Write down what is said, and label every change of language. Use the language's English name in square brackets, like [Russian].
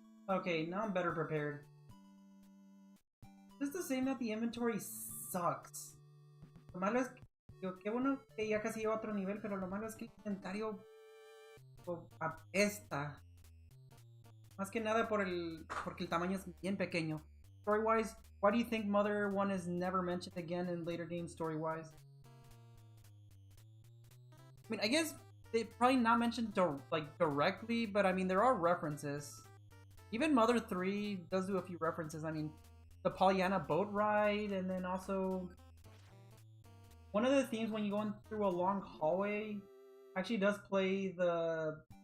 [English] Okay, now I'm better prepared. Just to say that the inventory sucks. [Spanish] Lo malo es que, qué bueno que ya casi llevo a otro nivel, pero lo malo es que el inventario apesta. Más que nada porque el tamaño es bien pequeño. [English] Story-wise, why do you think Mother 1 is never mentioned again in later games story-wise? I mean, I guess they probably not mentioned directly, but I mean, there are references. Even Mother 3 does do a few references. I mean, the Pollyanna boat ride, and then also one of the themes when you're going through a long hallway actually does play the...